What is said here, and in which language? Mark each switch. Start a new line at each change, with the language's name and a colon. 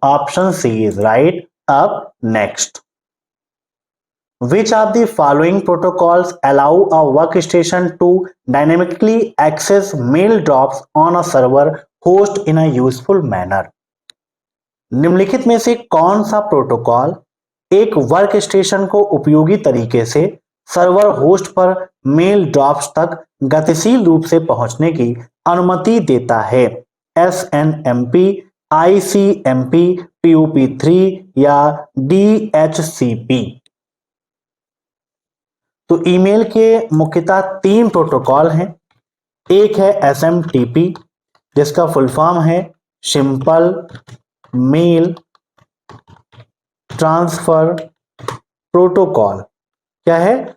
English: Option C is right. अब next, Which of the following protocols allow a workstation to dynamically access mail drops on a server host in a useful manner?
Hindi: निम्नलिखित में से कौन सा protocol एक work station को उपयोगी तरीके से सर्वर होस्ट पर मेल ड्रॉप्स तक गतिशील रूप से पहुंचने की अनुमति देता है? SNMP, ICMP, POP3 या DHCP? तो ईमेल के मुख्यतः 3 प्रोटोकॉल हैं। एक है SMTP, जिसका फुल फॉर्म है सिंपल मेल ट्रांसफर प्रोटोकॉल। क्या है?